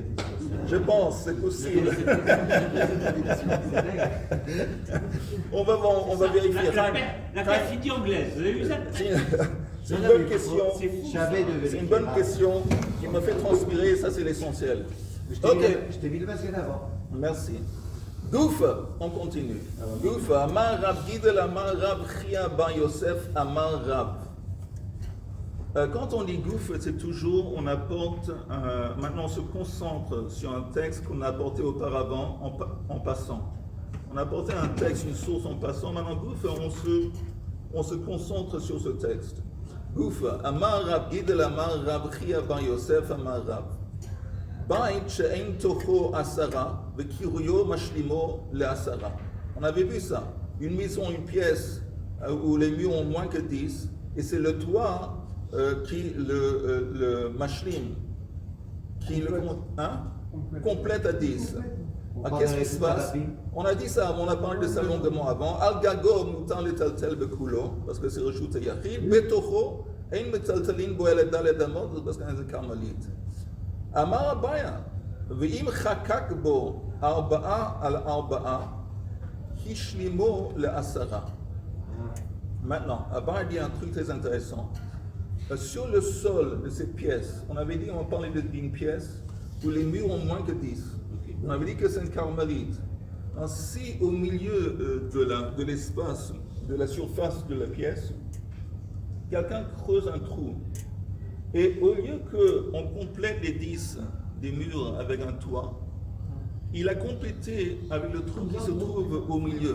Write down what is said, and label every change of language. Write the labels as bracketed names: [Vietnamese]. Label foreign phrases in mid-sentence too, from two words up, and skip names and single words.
[French] Je pense, c'est possible. On va vérifier. La graffiti anglaise, vous avez vu ça? C'est une bonne question. C'est une bonne question qui me fait transpirer, ça c'est l'essentiel. Je t'ai mis le masque d'avant. Merci. Gouf, on continue. Gouf, [Aramaic] אמר רב גידל, אמר רב חייא בר יוסף, אמר רב. [French] Quand on dit gouf, c'est toujours, on apporte, maintenant on se concentre sur un texte qu'on a apporté auparavant en passant. On a apporté un texte, une source en passant, maintenant gouf, on se concentre sur ce texte. Gouf, [Aramaic] אמר רב גידל, אמר רב חייא בר יוסף, אמר רב. [Hebrew] בית שאין תוכו עשרה, וקירויו משלימו לעשרה. [French] On avait vu ça. Une maison, une pièce où les murs ont moins que 10, et c'est le toit qui le mashlim, qui le complète à 10. Qu'est-ce qui se passe? On a dit ça, on a parlé de ça longuement avant. [Hebrew] על גגו מותר לטלטל בכולו, [French] parce que c'est [Hebrew] רשות יחיד. בתוכו אין מטלטלין בו אלא ד' אמות, [French] parce que c'est carmélite. [Hebrew] אמר אביי, ואם חקק בו ארבעה על ארבעה, השלימו לעשרה. [French] Maintenant, Abaya dit un truc très intéressant. Sur le sol de cette pièce, on avait dit, on parlait d'une pièce où les murs ont moins que 10. On avait dit que c'est une carmélite. Si au milieu de l'espace, de la surface de la pièce, quelqu'un creuse un trou, et au lieu qu'on complète les 10 des murs avec un toit, il a complété avec le trou qui se trouve au milieu.